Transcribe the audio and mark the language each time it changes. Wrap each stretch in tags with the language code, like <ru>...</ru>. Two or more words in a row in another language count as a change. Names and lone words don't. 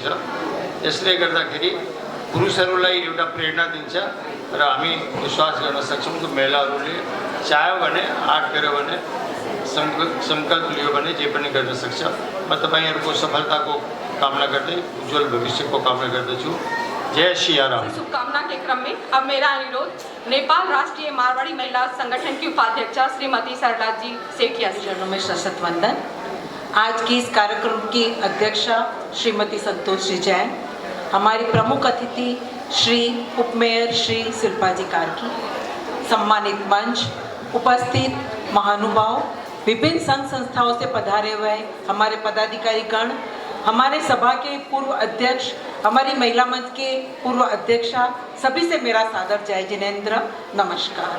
<ne>यसले गर्दाखेरि पुरुषहरूलाई एउटा प्रेरणा दिन्छ र हामी विश्वास गर्न सक्छौँ कि महिलाहरूले चाह्यो भने, आँट गर्यो भने, संकल्प लियो भने जे पनि गर्न सक्छ। म तपाईहरुको सफलताको कामना गर्दै उज्जवल भविष्यको कामना गर्दछु। जय सियाराम।</ne> <hi>शुभकामना के क्रम में अब मेरा अनुरोध नेपाल राष्ट्रीय मारवाड़ी महिला संगठन की उपाध्यक्षा श्रीमती सरला जी से किया। चरणों में सशक्त वंदन। आज की इस कार्यक्रम की अध्यक्षा श्रीमती संतोष जी जैन, हमारी प्रमुख अतिथि श्री उपमेयर श्री शिल्पा जी कार्की, सम्मानित मंच, उपस्थित महानुभाव, विभिन्न संघ संस्थाओं से पधारे हुए हमारे पदाधिकारी गण, हमारे सभा के पूर्व अध्यक्ष, हमारी महिला मंच के पूर्व अध्यक्षा, सभी से मेरा सादर जय जिनेंद्र, नमस्कार।</hi>